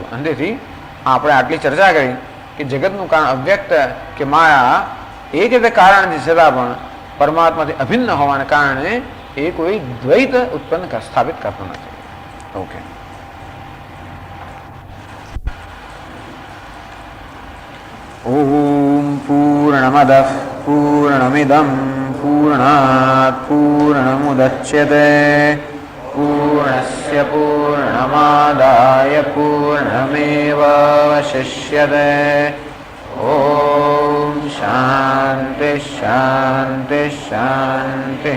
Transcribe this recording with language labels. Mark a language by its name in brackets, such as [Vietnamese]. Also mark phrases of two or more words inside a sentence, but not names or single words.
[Gujarati] અંતેથી આપણે આટલી ચર્ચા કરી કે જગતનું કારણ અવ્યક્ત કે માયા એક રીતે કારણ છે, છતાં પણ પરમાત્માથી અભિન્ન હોવાને કારણે એ કોઈ દ્વૈત ઉત્પન્ન સ્થાપિત કરતો નથી. [Sanskrit] ઓકે, ओम पूर्णमदः पूर्णमिदं पूर्णात पूर्णमुदच्यते पूर्णस्य पूर्णमादाय पूर्णमेवावशिष्यते। ॐ शान्ति शान्ति शान्तिः।